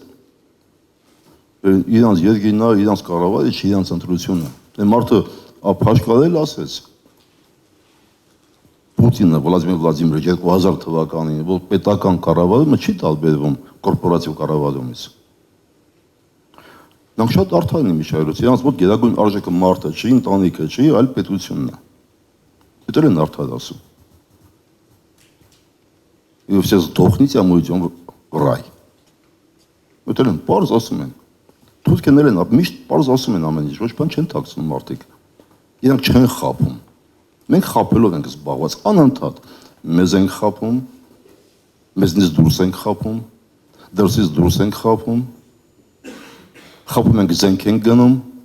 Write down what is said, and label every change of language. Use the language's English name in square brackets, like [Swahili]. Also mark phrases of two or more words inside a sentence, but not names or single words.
[Armenian] իրանց երկիրն է, իրանց կառավարիչ, իրանց ընտրությունը։ Դե մարդը ափաշկարել ասեց Պուտինը, Վլադիմիր Վլադիմիրիչ 2000 թվականին, որ պետական կառավարումը չի տարբերվում կորպորատիվ կառավարումից։ Նրանք շատ արդար են իմիջայլոց, իրանց մոտ գերագույն արժեքը մարդը չի, ընտանիքը չի, այլ պետությունն է։ Դա են արդար ասում։ [Russian] И все сдохните, а мы идем в рай։ [Armenian] Դա են պարզ ասում են։ Թուրքերն են միշտ պարզ ասում են ամեն ինչ, ոչ բան չեն թաքցնում մարդիկ։ Իրանք չեն խաբում։ Մենք խաբելով ենք զբաղված անընդհատ։ Մեզ ենք խաբում, մեզնից դուրս ենք խաբում, դրսից դուրս ենք խաբում, խաբում ենք զենք ենք գնում,